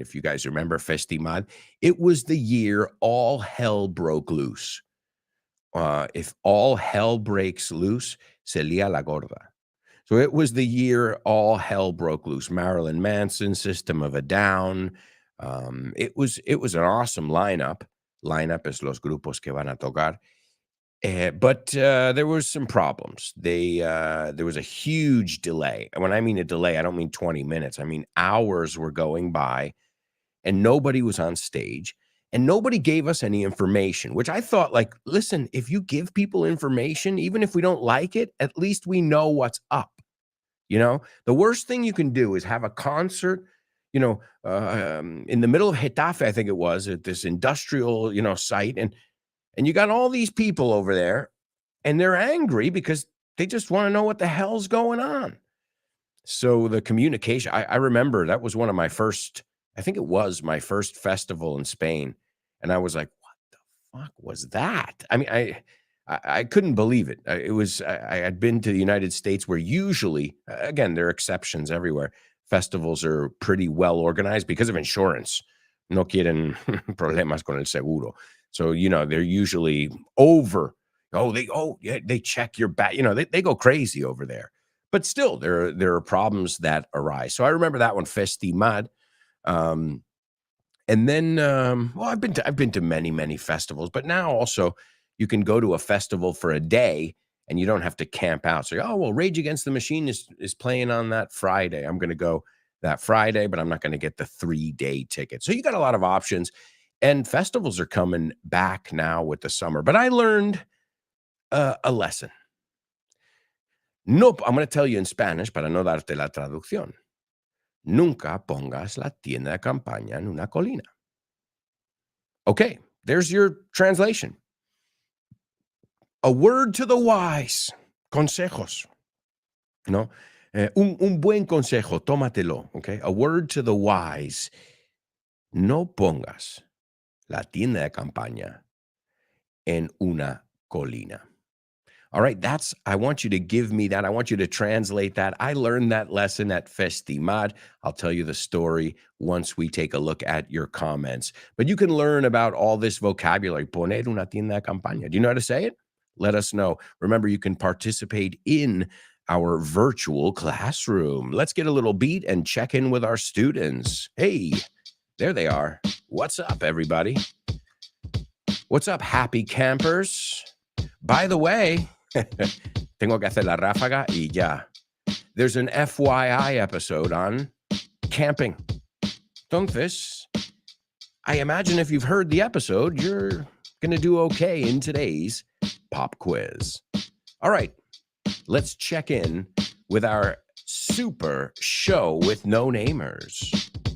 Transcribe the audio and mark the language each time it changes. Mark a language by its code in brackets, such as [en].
[en] If you guys remember Festimad, it was the year all hell broke loose. If all hell breaks loose, [es] se lía la gorda. [en] So it was the year all hell broke loose. Marilyn Manson, System of a Down. It was an awesome lineup. [es] Lineup es los grupos que van a tocar. [en] But there was some problems. There was a huge delay. And when I mean a delay, I don't mean 20 minutes. I mean hours were going by and nobody was on stage and nobody gave us any information, which I thought, like, listen, if you give people information, even if we don't like it, at least we know what's up. The worst thing you can do is have a concert, in the middle of Getafe, I think it was, at this industrial, site. And you got all these people over there, and they're angry because they just want to know what the hell's going on. So the communication, I remember that was one of my first, I think it was my first festival in Spain. And I was like, what the fuck was that? I mean, I couldn't believe it. I had been to the United States where usually, again, there are exceptions everywhere. Festivals are pretty well organized because of insurance. [es] No quieren problemas con el seguro. [en] So, they're usually over. They check your back. They go crazy over there. But still, there are problems that arise. So I remember that one, Festimad. And then, I've been to many, many festivals, but now also you can go to a festival for a day and you don't have to camp out. So, Rage Against the Machine is playing on that Friday. I'm going to go that Friday, but I'm not going to get the 3-day ticket. So you got a lot of options, and festivals are coming back now with the summer. But I learned a lesson. No, I'm going to tell you in Spanish [es] para no darte la traducción. Nunca pongas la tienda de campaña en una colina. [en] Okay, there's your translation. A word to the wise. Consejos. No? [es] Un buen consejo, tómatelo. [en] Okay? A word to the wise. [es] No pongas la tienda de campaña en una colina. [en] All right, I want you to give me that. I want you to translate that. I learned that lesson at Festimad. I'll tell you the story once we take a look at your comments. But you can learn about all this vocabulary. [es] Poner una tienda de campaña. [en] Do you know how to say it? Let us know. Remember, you can participate in our virtual classroom. Let's get a little beat and check in with our students. Hey, there they are. What's up, everybody? What's up, happy campers? By the way, [es] tengo que hacer la ráfaga y ya. [en] There's an FYI episode on camping. Entonces, I imagine if you've heard the episode, you're going to do okay in today's pop quiz. All right, let's check in with our super show with no-namers.